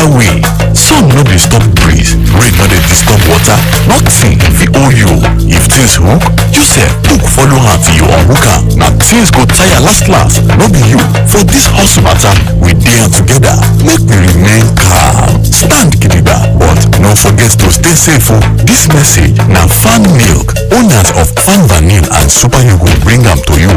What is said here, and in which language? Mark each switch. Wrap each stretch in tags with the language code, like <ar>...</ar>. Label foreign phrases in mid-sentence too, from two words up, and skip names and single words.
<pcm>Sun no dey stop breeze, rain no dey disturb water, nothing fit owe you. If things hook, you say hook follow her till you unhook her. Now things go tire last. No be you. For this hustle matter, we dey together. Make we remain calm. Stand gidigba, but no forget to stay safe. This message na Fan Milk, owners of Fan Vanille and Super Yogo bring am to you.</pcm>